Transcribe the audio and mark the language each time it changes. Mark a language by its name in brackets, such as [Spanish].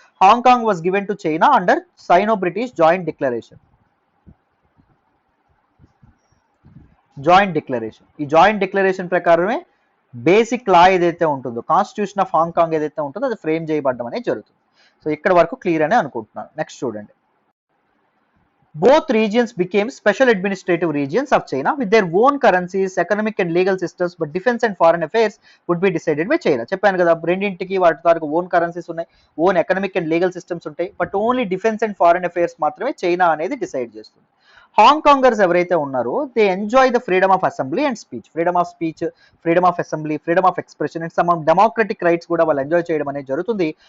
[English] Hong Kong was given to China under Sino British joint declaration. [Telugu] ఈ joint declaration ప్రకారమే basic లా ఏదైతే ఉంటుందో, constitution of Hong Kong ఏదైతే ఉంటుందో అది ఫ్రేమ్ చేయబడడం అనేది జరుగుతుంది. సో ఇక్కడ వరకు క్లియర్ అని అనుకుంటున్నాను. నెక్స్ట్ చూడండి. [English] Both regions became special administrative regions of China with their own currencies, economic and legal systems, but defense and foreign affairs would be decided by China. [Telugu] చెప్పాను కదా, రెండింటికి వాటి తాలూకు ఓన్ కరెన్సీస్ ఉన్నాయి, own economic and legal systems ఉంటాయి, but only defence and foreign affairs మాత్రమే China అనేది decide చేస్తుంది. హాంకాంగర్స్ ఎవరైతే ఉన్నారో [English] they enjoy the freedom of assembly and speech, [Telugu] freedom of assembly, freedom of expression and some democratic rights కూడా వాళ్ళు enjoy చేయడం అనేది జరుగుతుంది.